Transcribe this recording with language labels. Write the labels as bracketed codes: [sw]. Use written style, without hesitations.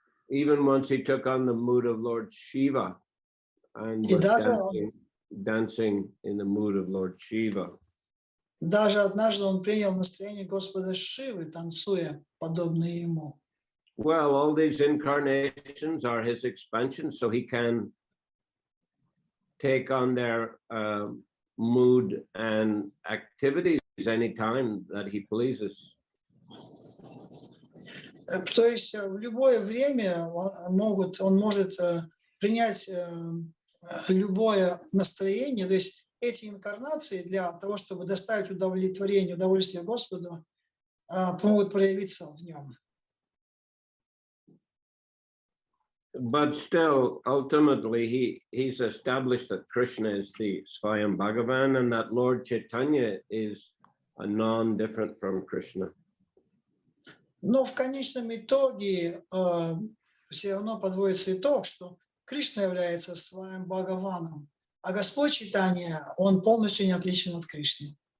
[en] Even once he took on the mood of Lord Shiva and was dancing in the mood of Lord Shiva. [ru] Даже однажды он принял настроение Господа Шивы, танцуя, подобно ему. [en] Well, all these incarnations are his expansion, so he can take on their mood and activities anytime that he pleases. [ru] То есть в любое время он может принять любое настроение, то есть эти инкарнации для того, чтобы доставить удовольствие Господу, могут проявиться в нем. [en] But still, ultimately, he's established that Krishna is the Swayam Bhagavan and that Lord Chaitanya is a non-different from Krishna. [ru] Но в конечном итоге все равно подводится итог, что Кришна является своим Бхагаваном, а Господь Чайтанья, он полностью не отличен от Кришны.